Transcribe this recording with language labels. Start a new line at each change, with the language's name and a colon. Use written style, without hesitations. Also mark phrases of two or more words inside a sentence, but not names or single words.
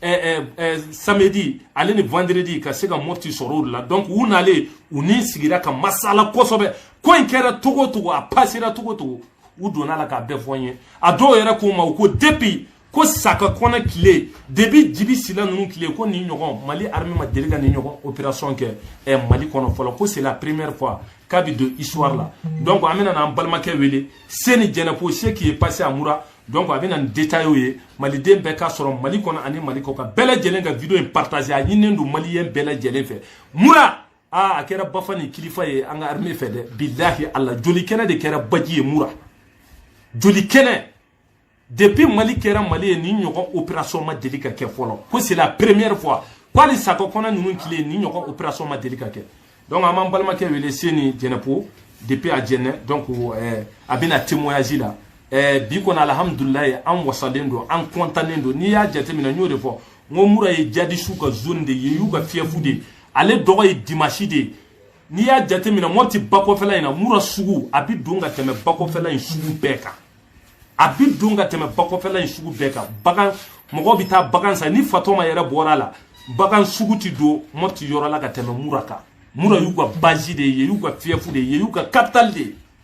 Bambara: samedi ale ni vendredi ka se ka Mopti sɔrɔ o de la donc u nalen u ni sigira ka masala kosɛbɛ ko in kɛra togo togo a passera togo togo u donna la k'a bɛɛ fɔ n ye a dɔw yɛrɛ ko ma u ko depuis ko saka kɔnɛ tile depuis Jibi Sila ninnu tile ko nin ɲɔgɔn Mali armée ma deli ka nin ɲɔgɔn opération kɛ Mali kɔnɔ fɔlɔ ko
French: c'est la première fois
Bambara: k'a bɛ don histoire la donc an bɛna n'an balimakɛ wele Seni Jɛnɛpo
French: ce qui est passé à
Bambara: Mura donc a bɛna nin détail ye maliden bɛɛ k'a sɔrɔ Mali kɔnɔ ani Mali kɔ kan bɛɛ lajɛlen ka vidéo in partager a ɲininen don maliyɛn bɛɛ lajɛlen fɛ Mura a kɛra bafa ni kilifa ye an ka armée fɛ dɛ bilahi Allah joli kɛnɛ de kɛra baji ye Mura joli kɛnɛ depuis Mali kɛra Mali ye ni ɲɔgɔn opération ma deli ka kɛ fɔlɔ ko
French: c'est la première fois
Bambara: ko hali sako kɔnɔ ninnu tile ni ɲɔgɔn opération ma deli ka kɛ donc an b'an balimakɛ wele Seni Jɛnɛpo depuis a jɛnɛ donc a bɛna témoignage la bi kɔni alhamdulilayi an wasalen don an contannen don n'i y'a jateminɛ n y'o de fɔ n ko mura ye jadisiw ka zone de ye y'u ka fiɛfu de ale dɔgɔ ye dimanche de ye n'i y'a jateminɛ Mopti bakɔfɛla in na mura sugu a bɛ don ka tɛmɛ bakɔfɛla in sugu bɛɛ kan a bɛ don ka tɛmɛ bakɔfɛla in sugu bɛɛ kan bagan mɔgɔw bɛ taa bagan san ni fatɔma yɛrɛ bɔra la bagan sugu ti don Mopti yɔrɔ la ka tɛmɛ mura kan mura y'u ka base de ye y'u ka fiɛfu de ye y'u ka capitale de ye